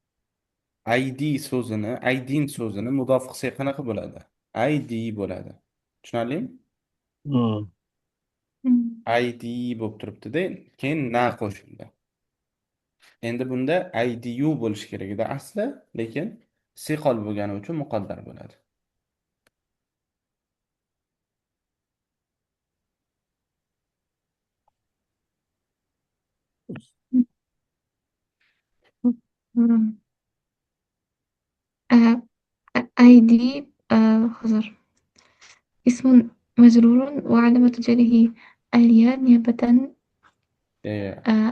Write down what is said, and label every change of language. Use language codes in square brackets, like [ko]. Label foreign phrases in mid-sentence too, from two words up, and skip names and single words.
[uz] Aydin so'zini mudof qilsak qanaqa bo'ladi? Aydi bo'ladi. Tushunarlimi? mm. Aydi bo'lib turibdi-da, keyin na qo'shildi. Endi bunda aydiyu bo'lishi kerak edi asli, lekin siqol bo'lgani uchun muqaddar bo'ladi. Mm. [ar] أيدي خضر اسم مجرور وعلامة جره الياء نيابة آه،